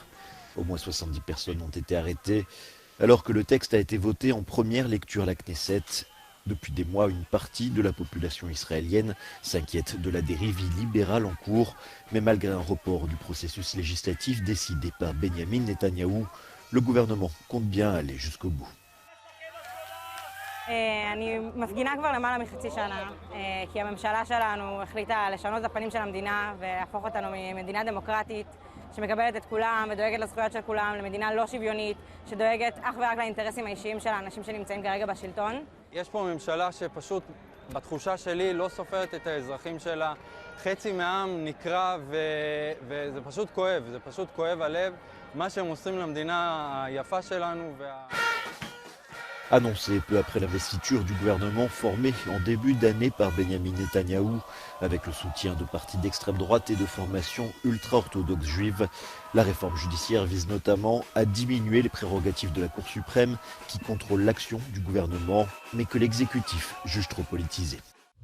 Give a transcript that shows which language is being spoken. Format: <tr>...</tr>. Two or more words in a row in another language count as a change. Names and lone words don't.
<fr>Au moins 70 personnes ont été arrêtées alors que le texte a été voté en première lecture à la Knesset. Depuis des mois, une partie de la population israélienne s'inquiète de la dérive libérale en cours, mais malgré un report du processus législatif décidé par Benjamin Netanyahou, le gouvernement compte bien aller jusqu'au bout.</fr> <he>אני מפגינה כבר למעלה מחצי שנה, כי הממשלה שלנו החליטה לשנות את הפנים של המדינה ולהפוך אותנו ממדינה דמוקרטית שמקבלת את כולם ודואגת לזכויות של כולם, למדינה לא שוויונית שדואגת אך ורק לאינטרסים האישיים של האנשים שנמצאים כרגע בשלטון. יש פה ממשלה שפשוט בתחושה שלי לא סופרת את האזרחים שלה. חצי מהעם נקרא וזה פשוט כואב הלב מה שהם עושים למדינה היפה שלנו</he> <fr>Annoncé peu après l'investiture du gouvernement formé en début d'année par Benjamin Netanyahou, avec le soutien de partis d'extrême droite et de formations ultra-orthodoxes juives, la réforme judiciaire vise notamment à diminuer les prérogatives de la Cour suprême qui contrôle l'action du gouvernement, mais que l'exécutif juge trop politisé.</fr>